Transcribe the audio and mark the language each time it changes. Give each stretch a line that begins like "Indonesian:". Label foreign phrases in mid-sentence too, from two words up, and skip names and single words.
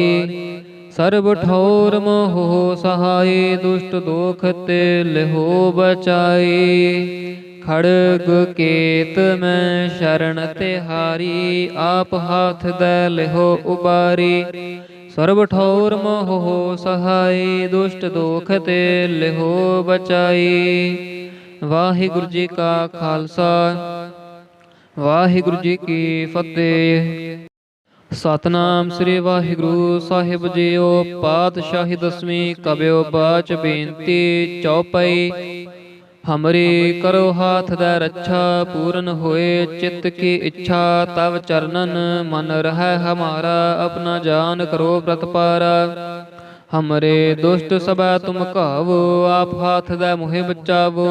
Braj: सर्व ठौर मोह सहाय, दुष्ट दोख ते लिहो बचाई। खड़ग केत में शरण तिहारी, आप हाथ दै लिहो उबारी। सर्व ठौर मोह सहाय, दुष्ट दोख ते लिहो बचाई।
Punjabi: ਵਾਹਿਗੁਰੂ ਜੀ ਕਾ ਖ਼ਾਲਸਾ, ਵਾਹਿਗੁਰੂ ਜੀ ਕੀ ਫ਼ਤਹਿ। ਸਤਨਾਮ ਸ੍ਰੀ ਵਾਹਿਗੁਰੂ ਸਾਹਿਬ ਜੀਓ। ਪਾਤਸ਼ਾਹੀ ਦਸਵੀਂ ਕਬਿਓ ਬਾਚ ਬੇਨਤੀ ਚੌਪਈ।
Braj: हमरी करो हाथ दै रक्षा, पूरन होए चित्त की इच्छा। तव चरणन मन रहै हमारा, अपना जान करो प्रतपारा। हमरे दुष्ट सबै तुम कावो, आप हाथ दै मुहे बचावो।